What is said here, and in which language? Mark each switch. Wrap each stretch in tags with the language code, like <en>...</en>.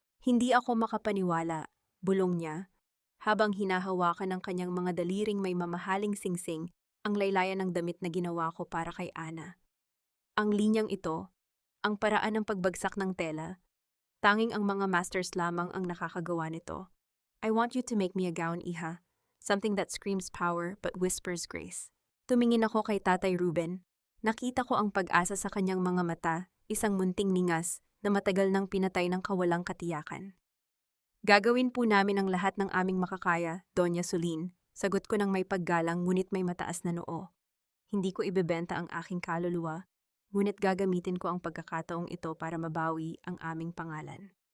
<tl>Hindi ako makapaniwala, bulong niya, habang hinahawakan ng kanyang mga daliring may mamahaling singsing ang laylayan ng damit na ginawa ko para kay Ana. Ang linyang ito, ang paraan ng pagbagsak ng tela, tanging ang mga masters lamang ang nakakagawa nito.</tl> <en>I want you to make me a gown, Iha. Something that screams power but whispers grace.</en> <tl>Tumingin ako kay Tatay Ruben. Nakita ko ang pag-asa sa kanyang mga mata, isang munting ningas na matagal nang pinatay ng kawalang katiyakan. Gagawin po namin ang lahat ng aming makakaya, Doña Sulin. Sagot ko ng may paggalang ngunit may mataas na noo. Hindi ko ibebenta ang aking kaluluwa, ngunit gagamitin ko ang pagkakataong ito para mabawi ang aming pangalan.</tl>